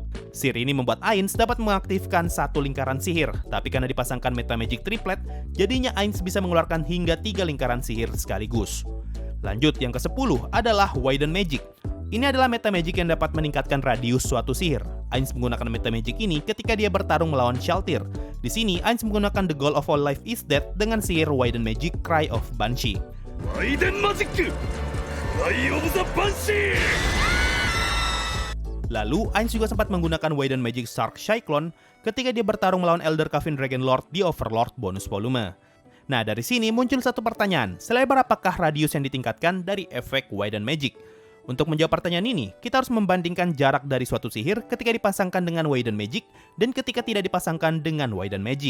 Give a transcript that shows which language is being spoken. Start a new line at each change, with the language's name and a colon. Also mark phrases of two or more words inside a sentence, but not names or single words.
Indonesian: Sihir ini membuat Ainz dapat mengaktifkan 1 lingkaran sihir, tapi karena dipasangkan Meta Magic Triplet, jadinya Ainz bisa mengeluarkan hingga 3 lingkaran sihir sekaligus. Lanjut, yang ke-10 adalah Widen Magic. Ini adalah Meta Magic yang dapat meningkatkan radius suatu sihir. Ainz menggunakan Meta Magic ini ketika dia bertarung melawan Shaltir. Di sini, Ainz menggunakan The Goal of All Life is Death dengan sihir Widen Magic Cry of Banshee.
Japanese: ワイデンマジッククライオブザバンシー。
Indonesian: Lalu, Ainz juga sempat menggunakan Widen Magic Shark Cyclone ketika dia bertarung melawan Elder Coven Dragon Lord di Overlord bonus volume. Nah, dari sini muncul satu pertanyaan, selebar apakah radius yang ditingkatkan dari efek Widen Magic? Untuk menjawab pertanyaan ini, kita harus membandingkan jarak dari suatu sihir ketika dipasangkan dengan Widen Magic dan ketika tidak dipasangkan dengan Widen Magic.